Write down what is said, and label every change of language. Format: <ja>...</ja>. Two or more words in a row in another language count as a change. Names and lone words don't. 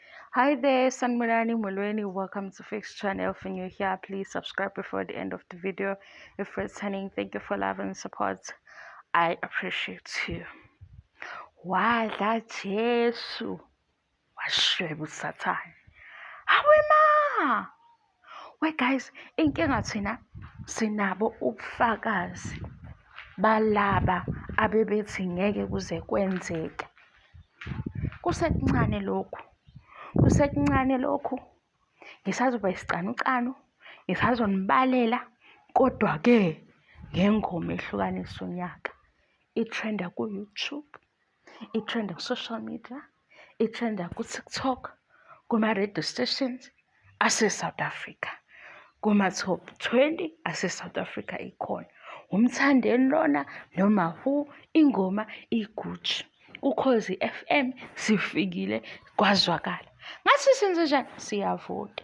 <en>Hi there, Sanmunani Mulweni. Welcome to Fix Channel. If you're new here, please subscribe before the end of the video. If returning, thank you for love and support. I appreciate you.</en> <zu>Wadla Jesu washweba usathane. Hawe ma!</zu> <en>Wait guys,</en> <zu>inkinga thina sinabo ubufakazi balaba abebethi ngeke kuze kwenzeke. Kusekuncane lokhu. Ngisazoba isicanucanu, ngisazonibalela, kodwa-ke ngengoma ehlukanisa unyaka. I-trend-a ku-YouTube, i-trend-a ku-</zu> <en>social media,</en> <zu>i-trend-a ku-TikTok, kuma-</zu> <en>radio stations</en> <zu>ase-South Africa, kuma-top 20 ase-South Africa ikhona. Umthandeni lona noma who, ingoma igutshu. Ukhozi FM sifikile kwazwakala. Ngathi senze njani? Siyavota.</zu>